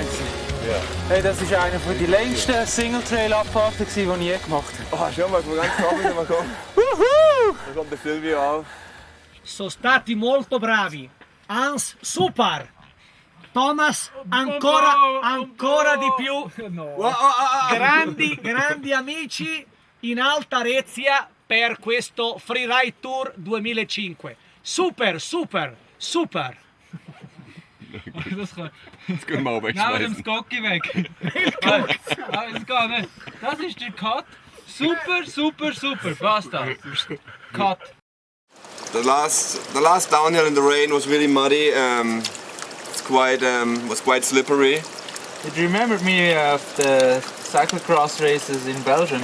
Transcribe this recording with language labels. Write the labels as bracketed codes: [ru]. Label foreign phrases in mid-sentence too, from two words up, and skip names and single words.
[de] Ja. Hey, das ist einer von den längsten Single-Trail-Abfahrten, die ich je gemacht habe. Oh, schau mal, ganz knapp mal kommen. Da kommt der Silvio auch. [it] Sono stati molto bravi. Hans, super. Thomas, ancora di più. Grandi amici in Alta Rezia per questo Freeride Tour 2005. Super. [de] Das können wir auch Nein, wegschmeißen. dem Skocki weg. Nein, das geht nicht. Das ist der Cut. [it] Super. Basta. Cut. [en] The last downhill in the rain was really muddy. Was quite slippery. It remembered me of the cyclocross races in Belgium.